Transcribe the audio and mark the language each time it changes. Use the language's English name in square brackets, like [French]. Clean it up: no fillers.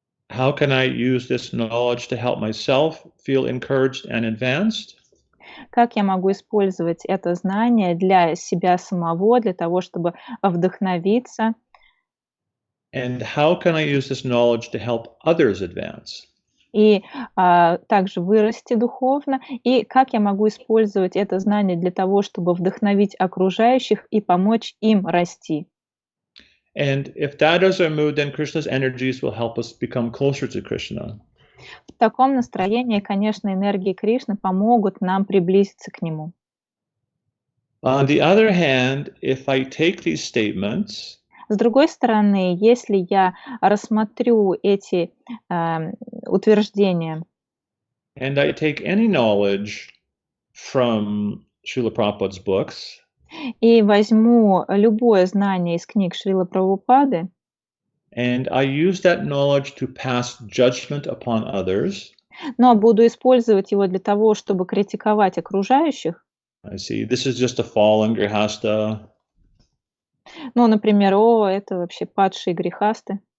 [English] How can I use this knowledge to help myself feel encouraged and advanced? [Russian] Как я могу использовать это знание для себя самого, для того, чтобы вдохновиться? [English] And how can I use this knowledge to help others advance? [Russian] И также вырасти духовно, и как я могу использовать это знание для того, чтобы вдохновить окружающих и помочь им расти. [English] And if that is our mood, then Krishna's energies will help us become closer to Krishna. [Russian] В таком настроении, конечно, энергии Кришны помогут нам приблизиться к Нему. [English] On the other hand, if I take these statements, [Russian] с другой стороны, если я рассмотрю эти утверждения, [English] and I take any knowledge from Srila Prabhupada's books, [Russian] и возьму любое знание из книг Шрилы Прабхупады, [English] and I use that knowledge to pass judgment upon others, [Russian] но буду использовать его для того, чтобы критиковать окружающих. [English] I see this is just a fallen Grihastha. [Russian] Ну, например, это вообще падшие грехасты.